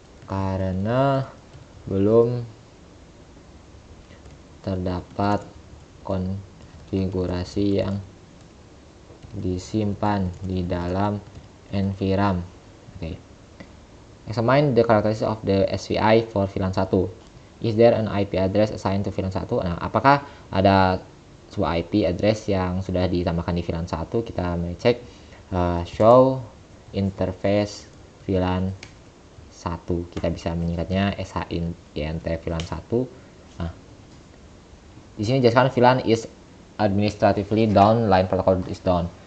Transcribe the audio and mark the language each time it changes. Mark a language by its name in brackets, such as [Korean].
[Indonesian] Karena belum terdapat konfigurasi yang disimpan di dalam NVRAM. Okay. [English] Examine the characteristics of the SVI for VLAN 1. Is there an IP address assigned to VLAN 1? [Indonesian] Nah, apakah ada sebuah IP address yang sudah ditambahkan di VLAN 1? Kita mengecek show interface VLAN 1. Kita bisa menyingkatnya SHINT VLAN 1. Nah, di sini jelaskan [English] VLAN is administratively down, line protocol is down.